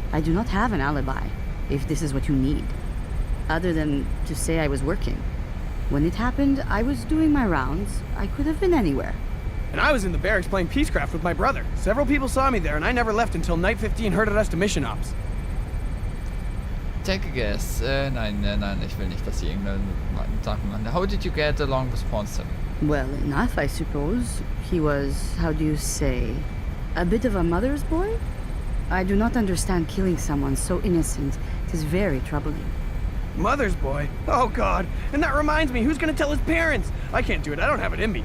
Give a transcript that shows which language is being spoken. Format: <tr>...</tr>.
<en>I do not have an alibi, if this is what you need. Other than to say I was working. When it happened, I was doing my rounds. I could have been anywhere. And I was in the barracks playing Peacecraft with my brother. Several people saw me there, and I never left until Night 15 herded us to mission ops. Take a guess.</en> <de>Nein, ich will nicht, dass sie irgendeine Sachen machen.</de> <en>How did you get along with Pawn 7? Well, enough, I suppose. He was, how do you say, a bit of a mother's boy? I do not understand killing someone so innocent. It is very troubling. Mother's boy? Oh, God. And that reminds me, who's gonna tell his parents? I can't do it. I don't have it in me.</en>